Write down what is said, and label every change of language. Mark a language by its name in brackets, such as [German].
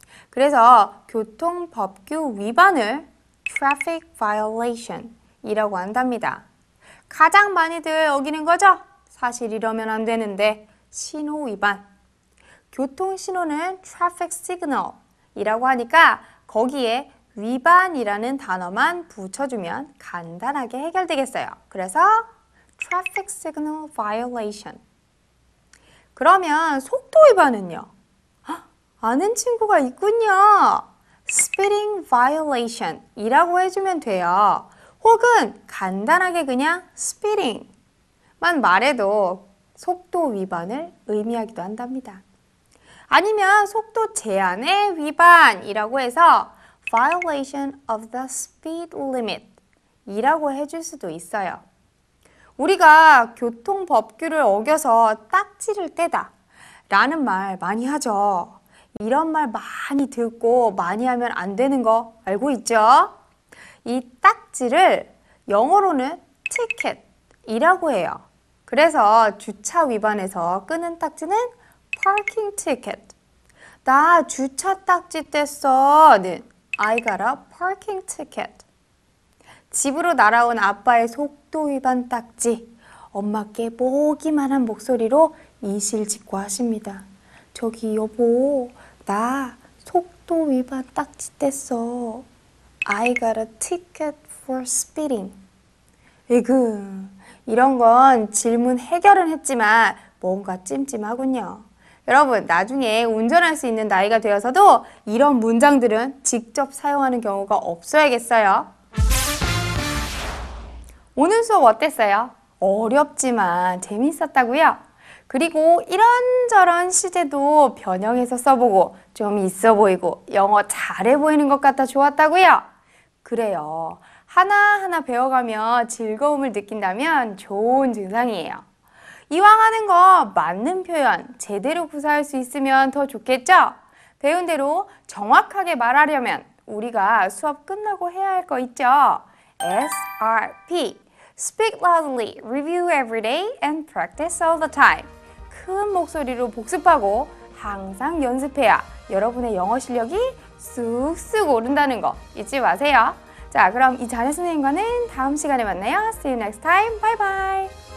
[Korean] 그래서 교통법규 위반을 [English] traffic violation [Korean] 이라고 한답니다. 가장 많이들 어기는 거죠? 사실 이러면 안 되는데 신호 위반. 교통신호는 [English] traffic signal [Korean] 이라고 하니까 거기에 위반이라는 단어만 붙여주면 간단하게 해결되겠어요. 그래서 [English] traffic signal violation. [Korean] 그러면 속도 위반은요? 아는 친구가 있군요. [English] speeding violation [Korean] 이라고 해주면 돼요. 혹은 간단하게 그냥 speeding만 말해도 속도 위반을 의미하기도 한답니다. 아니면 속도 제한의 위반이라고 해서 [English] violation of the speed limit [Korean] 이라고 해줄 수도 있어요. 우리가 교통법규를 어겨서 딱지를 떼다 라는 말 많이 하죠. 이런 말 많이 듣고 많이 하면 안 되는 거 알고 있죠? 이 딱지를 영어로는 ticket이라고 해요. 그래서 주차 위반에서 끄는 딱지는 [English] parking ticket. [Korean] 나 주차 딱지 뗐어는 [English] I got a parking ticket. [Korean] 집으로 날아온 아빠의 속도 위반 딱지. 엄마께 보기만한 목소리로 이실직고 하십니다. 저기 여보, 나 속도 위반 딱지 뗐어. [English] I got a ticket for speeding. [Korean] 에그, 이런 건 질문 해결은 했지만 뭔가 찜찜하군요. 여러분, 나중에 운전할 수 있는 나이가 되어서도 이런 문장들은 직접 사용하는 경우가 없어야겠어요. 오늘 수업 어땠어요? 어렵지만 재밌었다고요? 그리고 이런저런 시제도 변형해서 써보고 좀 있어 보이고 영어 잘해 보이는 것 같아 좋았다고요? 그래요. 하나하나 배워가며 즐거움을 느낀다면 좋은 증상이에요. 이왕 하는 거 맞는 표현 제대로 구사할 수 있으면 더 좋겠죠? 배운 대로 정확하게 말하려면 우리가 수업 끝나고 해야 할 거 있죠? [English] SRP Speak loudly, review every day, and practice all the time. [Korean] 큰 목소리로 복습하고 항상 연습해야 여러분의 영어 실력이 쑥쑥 오른다는 거 잊지 마세요. 자, 그럼 이자네 선생님과는 다음 시간에 만나요. [English] See you next time. Bye bye.